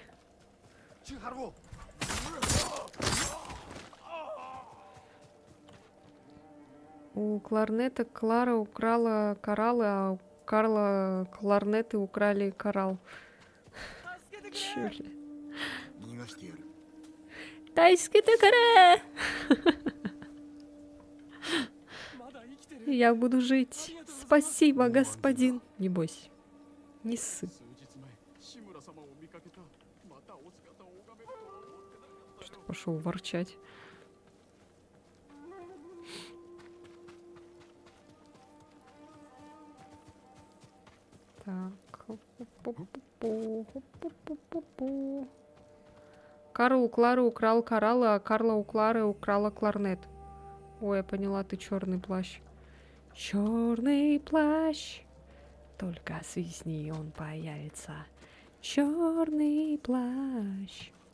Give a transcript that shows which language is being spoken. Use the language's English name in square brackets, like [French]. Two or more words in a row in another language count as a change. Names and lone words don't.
[Russian] チュハロ У Кларнета Клара украла кораллы, а у Карла Кларнеты украли коралл. Чё ли? [Japanese] 逃がしてやる [Russian] Тайските каре. Я буду жить. Спасибо, господин. Не бойся. Не ссы. [Japanese] 数日前志村様を見かけたまたお姿を拝めるとは思ってなかった [Russian] Что пошел ворчать. Так. Ху-пу-пу-пу, ху-пу-пу-пу-пу. Карл у Клары украл кораллы, а Карла у Клары украла кларнет. Ой, я поняла, ты черный плащ. Черный плащ. Только свистни, он появится. Черный плащ.